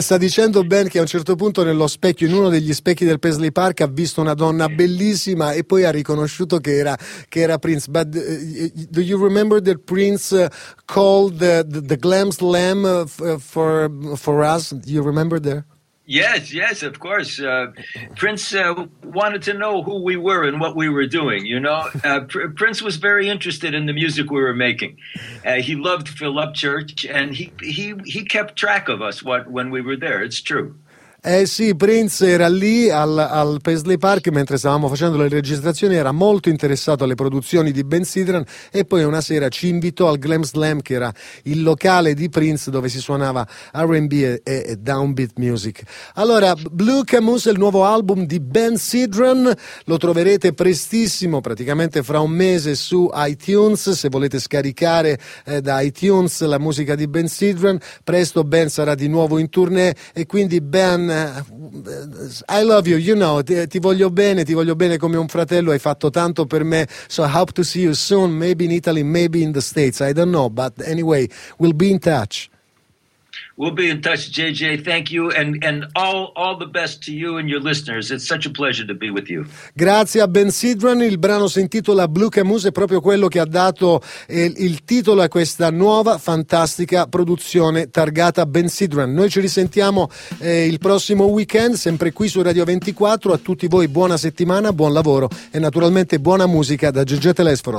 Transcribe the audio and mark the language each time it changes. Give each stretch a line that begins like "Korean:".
Italian: Sta dicendo Ben che a un certo punto nello specchio, in uno degli specchi del Paisley Park, ha visto una donna bellissima e poi ha riconosciuto che era Prince.
English: But do you remember that Prince called the glam slam for us? Do you remember there? Yes, yes, of course. Prince wanted to know who we were and what we were doing, you know. Prince was very interested in the music we were making. He loved Phil Upchurch, and he kept track of us when we were there. It's true.
Italian: Eh sì, Prince era lì al Paisley Park mentre stavamo facendo le registrazioni, era molto interessato alle produzioni di Ben Sidran e poi una sera ci invitò al Glam Slam, che era il locale di Prince dove si suonava R&B e downbeat music. Allora, Blue Camus è il nuovo album di Ben Sidran, lo troverete prestissimo, praticamente fra un mese, su iTunes, se volete scaricare da iTunes la musica di Ben Sidran. Presto Ben sarà di nuovo in tournée e quindi Ben,
English: I love you, you know,
Italian: ti voglio bene come un fratello, hai fatto tanto per me,
English: so I hope to see you soon, maybe in Italy, maybe in the States, I don't know, but anyway, we'll be in touch. We'll be in touch, JJ. Thank you, and all the best to you and your listeners. It's such a pleasure to be with you.
Italian: Grazie a Ben Sidran. Il brano si intitola Blue Camus, è proprio quello che ha dato il titolo a questa nuova fantastica produzione targata Ben Sidran. Noi ci risentiamo il prossimo weekend, sempre qui su Radio 24. A tutti voi buona settimana, buon lavoro e naturalmente buona musica da JJ Telesforo.